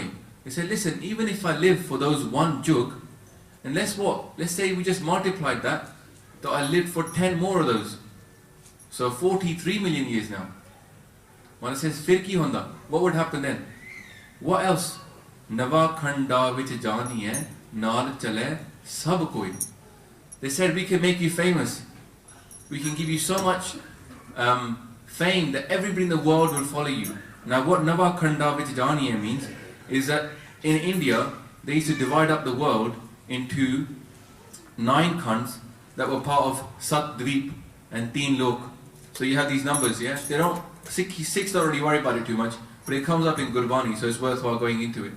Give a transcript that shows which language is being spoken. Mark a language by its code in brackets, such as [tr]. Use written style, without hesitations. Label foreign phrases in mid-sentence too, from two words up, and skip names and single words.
[en] He said, listen, even if I live for those one jug, and let's say we just multiplied that, so I lived for 10 more of those. So 43 million years now. When it says, [pa] ਫਿਰ ਕੀ ਹੋਂਦਾ, [en] what would happen then? What else? [pa] ਨਵਾ ਖੰਡਾ ਵਿਚ ਜਾਣੀ ਹੈ, ਨਾਲ ਚਲੇ ਸਭ ਕੋਈ. [en] They said, we can make you famous. We can give you so much fame that everybody in the world will follow you. Now what [pa] ਨਵਾ ਖੰਡਾ ਵਿਚ ਜਾਣੀ ਹੈ [en] means is that in India, they used to divide up the world into 9 khands that were part of Sat Dweep and Teen Lok. So you have these numbers, yeah? They don't, six don't really worry about it too much, but it comes up in Gurbani, so it's worthwhile going into it.